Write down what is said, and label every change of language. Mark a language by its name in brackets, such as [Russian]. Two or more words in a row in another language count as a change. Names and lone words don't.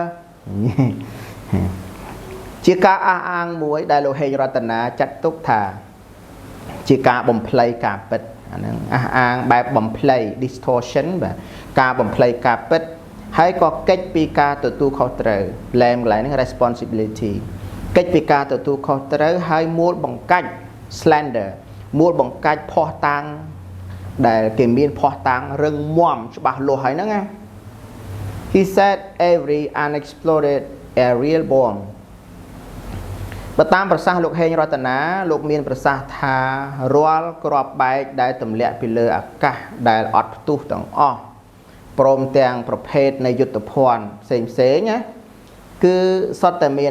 [Khmer] ជាការអះអាងមួយដែលលោកហេងរតនាចាត់ទុកថាជាការបំភ្លៃការពិតអាហ្នឹងអះអាងបែបបំភ្លៃ distortion បាទការបំភ្លៃការពិតហើយក៏កិច្ចពីការទទួលខុសត្រូវ blame កន្លែងហ្នឹង responsibility កិច្ចពីការទទួលខុសត្រូវហើយមូលបង្កាច់ slander មូលបង្កាច់ភ័ស្តុតាងដែលគេមានភ័ស្តុតាងរឹងមាំ ច្បាស់លាស់ហើយហ្នឹងណា [English] He said every unexploded aerial bomb [Khmer] បើតាមប្រសាសន៍លោកហេងរតនាលោកមានប្រសាសន៍ថារាល់គ្រាប់បែកដែលទម្លាក់ពីលើអាកាសដែលអត់ផ្ទុះទាំងអស់ព្រមទាំងប្រភេទនៃយុទ្ធភ័ណ្ឌផ្សេងណាគឺសុទ្ធតែមាន